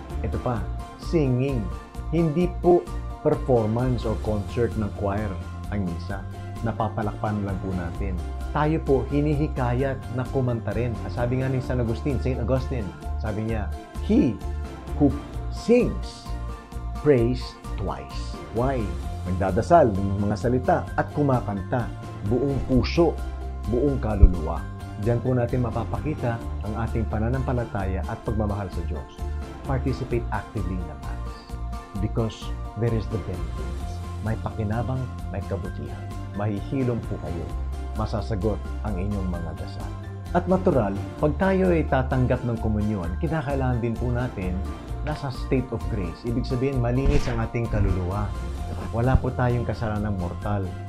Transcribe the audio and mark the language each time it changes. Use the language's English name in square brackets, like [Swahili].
[Filipino] Ito pa, singing. Hindi po [English] performance or concert [Filipino] ng choir ang misa. Napapalakpan lang po natin. Tayo po hinihikayat na kumanta rin. Sabi nga ni St. [English] Augustine, [Filipino] sabi niya, [English] he who sings prays twice. Why? [Filipino] Magdadasal ng mga salita at kumakanta buong puso, buong kaluluwa. Diyan po natin mapapakita ang ating pananampalataya at pagmamahal sa Diyos. [English] Participate actively in the Mass because there is the benefits. [Filipino] May pakinabang, may kabutihan. Mahihilom po kayo. Masasagot ang inyong mga dasal. At natural, pag tayo ay tatanggap ng komunyon, kinakailangan din po natin nasa [English] state of grace. [Filipino] Ibig sabihin, malinis ang ating kaluluwa. Wala po tayong kasalanang mortal.